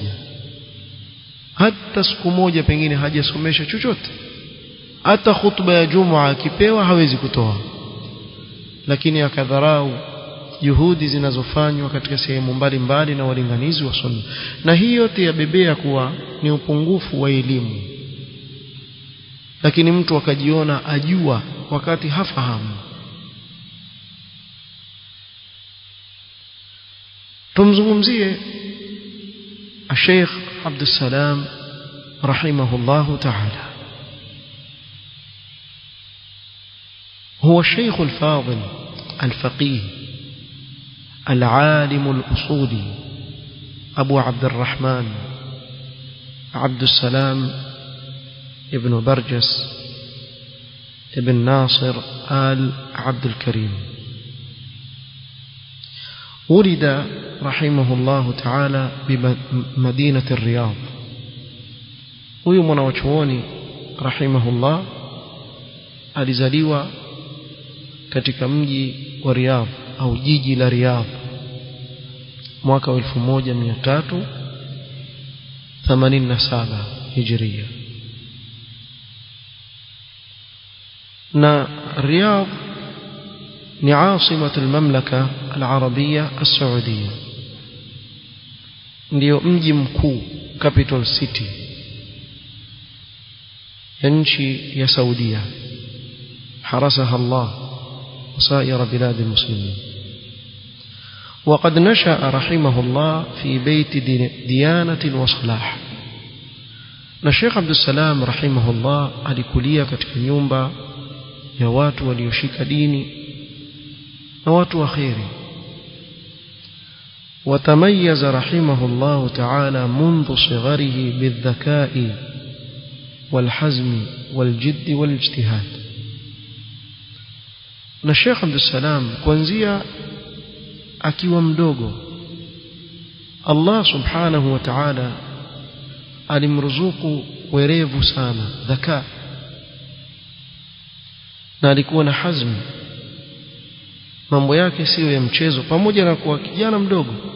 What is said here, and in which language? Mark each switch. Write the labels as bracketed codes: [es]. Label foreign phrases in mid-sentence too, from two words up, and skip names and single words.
[sw] moja, pengine hajasomesha chochote, hata khutba ya Jumaa akipewa hawezi kutoa, lakini akadharau juhudi zinazofanywa katika sehemu mbalimbali na walinganizi wa sunna, na hii yote yabebea kuwa ni upungufu wa elimu, lakini mtu akajiona ajua wakati hafahamu. tumzungumzie Sheikh Abdul Salam [ar] رحمه الله تعالى. هو الشيخ الفاضل الفقيه العالم الأصولي أبو عبد الرحمن عبد السلام ابن برجس ابن ناصر آل عبد الكريم. ولد رحمه الله تعالى بمدينة الرياض. [sw] huyu mwanachuoni rahimahullah alizaliwa katika mji wa Riyadh au jiji la Riyadh mwaka 1387 Hijria. na Riyadh ni [ar] عاصمة المملكة العربية السعودية, [sw] ndio mji mkuu, [en] capital city [sw] ya nchi ya Saudia, [ar] حرسها الله وسائر بلاد المسلمين. وقد نشأ رحمه الله في بيت ديانة وصلاح. الشيخ عبد السلام رحمه الله [sw] alikulia katika nyumba ya watu walioshika dini na watu wa khairi. [ar] وتميز رحمه الله تعالى منذ صغره بالذكاء والحزم والجد والاجتهاد. [sw] na Sheikh Abdul Salam kuanzia akiwa mdogo [ar] الله سبحانه وتعالى [sw] alimruzuku werevu sana, dhaka, na alikuwa na hazmi, mambo yake sio ya mchezo, pamoja na kuwa kijana mdogo.